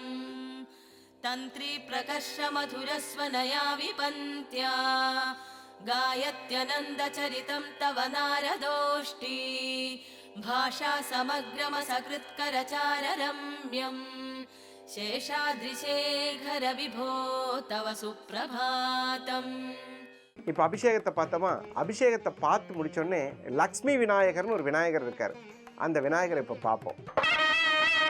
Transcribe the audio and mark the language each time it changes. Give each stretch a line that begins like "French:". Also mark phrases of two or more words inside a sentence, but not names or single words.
Sanskrit: तन्त्री प्रकर्ष मधुरस्वनया विपन्त्या। गायत्यनन्दचरितं तव नारदोष्टी। भाषा समग्रमसकृत्करचाररम्यम्। शेषाद्रिशेखर विभो तव सुप्रभातम्।
Tamil: இப்போ அபிஷேகத்தை பார்த்தோமா, அபிஷேகத்தை பார்த்து முடிச்சோடனே லக்ஷ்மி விநாயகர்னு ஒரு விநாயகர் இருக்கார். அந்த விநாயகரை இப்போ பார்ப்போம்.